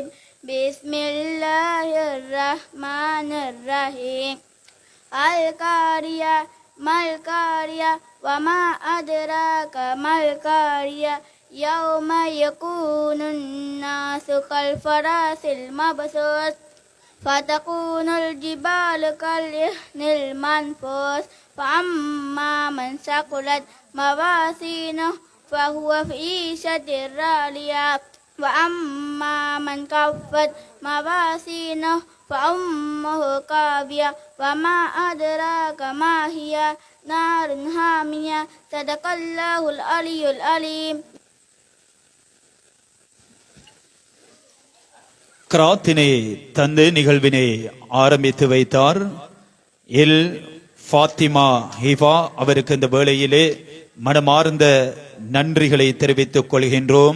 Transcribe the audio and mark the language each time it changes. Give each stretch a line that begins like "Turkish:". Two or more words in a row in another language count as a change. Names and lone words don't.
Arabic: بسم الله الرحمن الرحيم. القارعة ما القارعة وما أدراك ما القارعة يوم يكون الناس كالفراش المبثوث فتكون الجبال كالعهن المنفوش فأما من ثقلت موازينه فهو في عيشة راضية وأما من خفت موازينه فأمه هاوية وما أدراك ما هي نار حامية. صدق الله العلي العليم.
Tamil: கிராத்தினை தந்து நிகழ்வினை ஆரம்பித்து வைத்தார் எல் ஃபாத்திமா ஹிஃபா அவருக்கு இந்த வேளையிலே மனமார்ந்த நன்றிகளை தெரிவித்துக் கொள்கின்றோம்.